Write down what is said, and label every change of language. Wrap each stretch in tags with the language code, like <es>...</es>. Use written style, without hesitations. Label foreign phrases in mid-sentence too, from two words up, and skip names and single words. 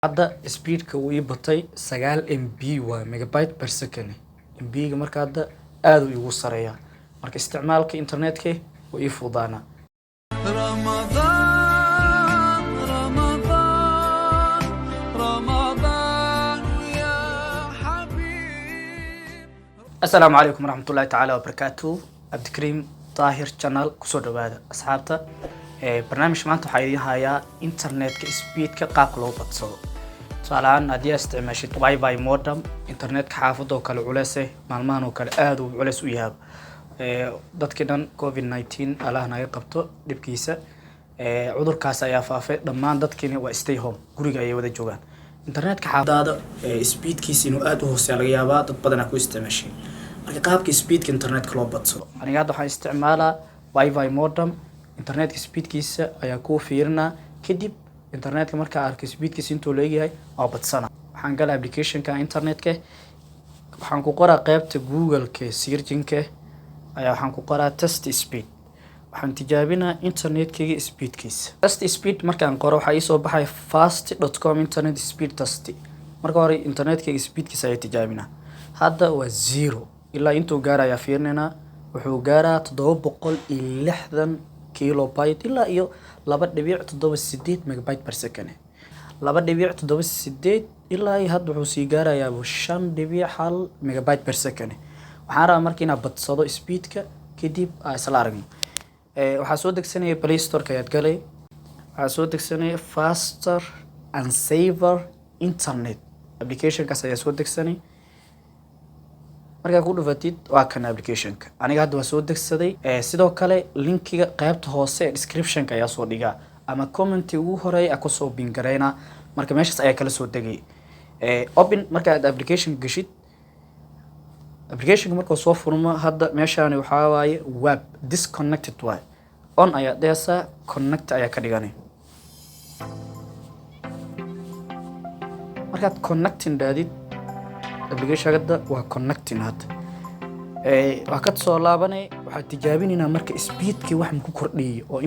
<so>hadda speedka uu ii batay 9 MB waa</so> <en>megabyte per second.</en> <so>MB-ga marka hadda aad uu igu sareeyaa. Marka isticmaalka internetka uu ii fududaana.</so> <ar>السلام عليكم ورحمة الله تعالى وبركاته.</ar> <so>عبد الكريم طاهر channel kusoo dhawaada asxaabta. barnaamij maanta waxaa idin hayaa internetka speedka qaabka loo badsado. Tusaalahaan haddii aad isticmaashid Wi-Fi modem internetka xaafadda oo kale culeys maalmahan oo kale aad uu culeys u yahay. dadkii dhan COVID-19 Allah naga qabto dhibkiisa. cudurkaas ayaa faafay dhammaan dadkii waa</so> <en>stay home</en> <so>guriga ay wada joogaan. internetka xaafadda speedkiisa inuu aad u hooseeyo laga yaabaa dad badan ku isticmaashay. marka qaabka speedka internetka loo badsado aniga hadda waxaan isticmaalaa Wi-Fi modem internetka speedkiisa ayaa ku fiirina kadib internetka marka arko speedkiisa intuu leeyahay oo badsana waxaan galaa applicationka internetka waxaan ku qoraa qaybta Google-ka searching-ka ayaa waxaan ku qoraa</so> <en>test speed</en> <so>waxaan tijaabinaa internetka speedkiisa</so> <en>test speed</en> <so>markaan qoro waxa ii soo baxay</so> <en>fast.com internet speed test</en> <so>marka hore internetka speedkiisa ayaa tijaabinaa hadda waa 0 ilaa intuu gaaraya fiirnina wuxuu gaaraa 760 kilobyte ilaa iyo 2.78</so> <en>megabyte per second</en> <so>2.78 ilaa iyo hadda wuxuu sii gaarayaa 5.1</so> <en>megabyte per second</en> <so>waxaan rabaa markii inaan badsado speedka kadib isla aragno waxaa soo degsanaya Play Store-ka ayaad galay waxaa soo degsanaya</so> <en>faster and safer internet</en> <so>application-kaas ayaa soo degsanay marka ku dhufatid waa kan application-ka aniga hadda waa soo degsaday sidoo kale linkiga qaybta hoose ee description-ka ayaa soo dhigaa ama comment ugu horeeya ku soo bin gareena marka meeshaas ayaa kala soo degay open marka aad application gashid application marka soo furmo hadda meeshaan waxa waaye</so> <en>web disconnected</en> <so>way on ayaa deesa connect ayaa ka dhiganay marka connecting daadid application-ka waa connecting hadda waa ka soo laabanay waxa tijaabinayna marka speedki wax ku kordhiyo oo</so>